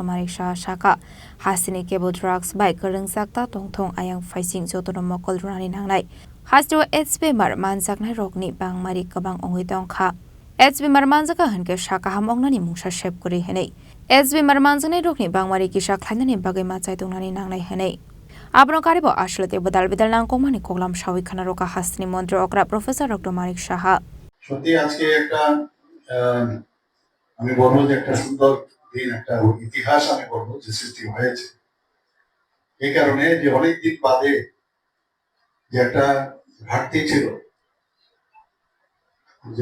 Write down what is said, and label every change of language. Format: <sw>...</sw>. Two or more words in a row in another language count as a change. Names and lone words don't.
<trp>Manik Saha shaka Hastani kebo drugs bai kurungjakta tongthong ayang phaising jotono mokol runani nangnai Hastro HB mar manjaknai rokni bangmari kabang ongoi tongkha HB mar manjaka hanke shaka hamongnani mungsa shep kori henei HB mar manjaknai rokni bangmari kisa khlainani bagai machai tongnani nangnai henei Abno karibo ashlete badal bidal nangkomani koglam shawi khana roka Hastani mantri okra Professor Dr. Manik Saha</trp> <bn>সত্যি আজকে একটা আমি বলবো যে একটা সুন্দর দিন একটা ইতিহাস আমি বলবো যে সৃষ্টি হয়েছে এই কারণে যে অনেক দিন বাদে যে একটা ঘাটতি ছিল যে</bn>